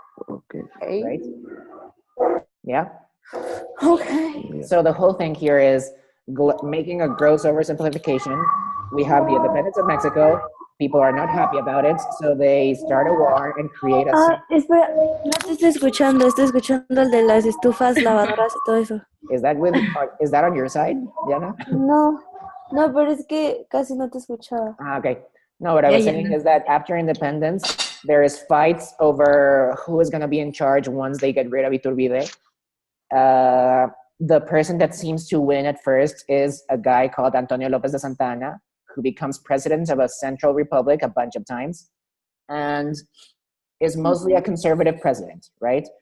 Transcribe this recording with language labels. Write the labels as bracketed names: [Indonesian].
[English] Okay. Right? Yeah? Okay. So the whole thing here is making a gross oversimplification. We have the independence of Mexico. People are not happy about it, so they start a war and create a... [Spanish] espera, no te estoy escuchando el de las estufas, lavadoras y todo eso. [English] Is that on your side, Diana? [Spanish] No, pero es que casi no te escuchaba. [English] Okay. No, what I was saying is that after independence, there is fights over who is going to be in charge once they get rid of Iturbide. The person that seems to win at first is a guy called Antonio López de Santa Anna, who becomes president of a central republic a bunch of times and is mostly a conservative president, right?